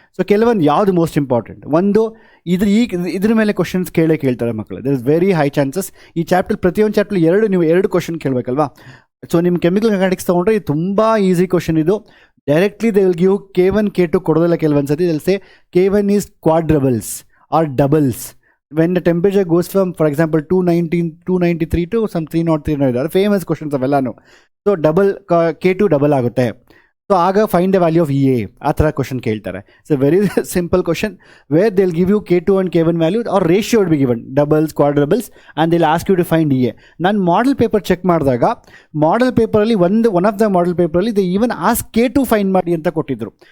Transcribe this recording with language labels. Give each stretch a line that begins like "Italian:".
Kannada: So ಕೆಲವೊಂದು ಯಾವುದು most important ಒಂದು ಇದ್ರ ಮೇಲೆ ಕ್ವಶನ್ಸ್ ಕೇಳ್ತಾರೆ ಮಕ್ಕಳು.
English: There is very high chances.
Kannada: ಈ ಚಾಪ್ಟರ್ ಪ್ರತಿಯೊಂದು ಚಾಪ್ಟರ್ ನೀವು 2 ಕ್ವಶನ್ ಕೇಳಬೇಕಲ್ವಾ? ಸೊ ನಿಮ್ಮ ಕೆಮಿಕಲ್ ಕೈನೆಟಿಕ್ಸ್ ತೊಗೊಂಡ್ರೆ ಇದು ತುಂಬ ಈಸಿ ಕ್ವಶನ್. ಇದು directly
English: they will give
Kannada: K1 K2 ಕೊಡೋದಿಲ್ಲ. ಕೆಲವೊಂದು ಸತಿ ದಿಲ್ ಸೇ K1 is ಕ್ವಾಡ್ರಬಲ್ಸ್ R doubles.
English: when the temperature goes from, for example, 293 to some 303,
Kannada: ಅದು famous questions ಅವೆಲ್ಲನು. So K2 double ಆಗುತ್ತೆ.
English: so ಆಗ find the value of EA,
Kannada: ಆ ಥರ question ಕೇಳ್ತಾರೆ.
English: So very simple question where they will give you K2 and K1 value or ratio would be given, doubles quadruples, and they will ask you to find EA.
Kannada: ನಾನು model paper check ಮಾಡಿದಾಗ model ಪೇಪರಲ್ಲಿ one of the model ಪೇಪರಲ್ಲಿ
English: they even ask
Kannada: K2 find ಮಾಡಿ ಅಂತ ಕೊಟ್ಟಿದ್ರು.